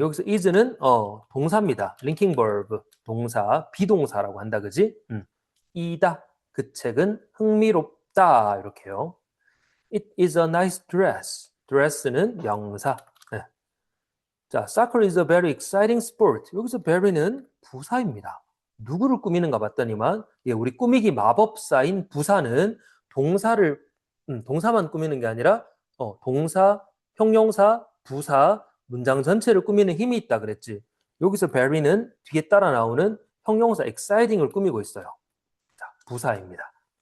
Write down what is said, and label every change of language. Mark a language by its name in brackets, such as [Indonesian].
[Korean] 여기서 is는 동사입니다. linking verb 동사 비동사라고 한다 그지? 이다. 그 책은 흥미롭다 이렇게요. [English] It is a nice dress. [Korean] dress는 명사. 네. 자, [English] soccer is a very exciting sport. [Korean] 여기서 very는 부사입니다. 누구를 꾸미는가 봤더니만 우리 꾸미기 마법사인 부사는 동사만 꾸미는 게 아니라 동사, 형용사, 부사, 문장 전체를 꾸미는 힘이 있다 그랬지. 여기서 very는 뒤에 따라 나오는 형용사 exciting을 꾸미고 있어요. 자, 부사입니다.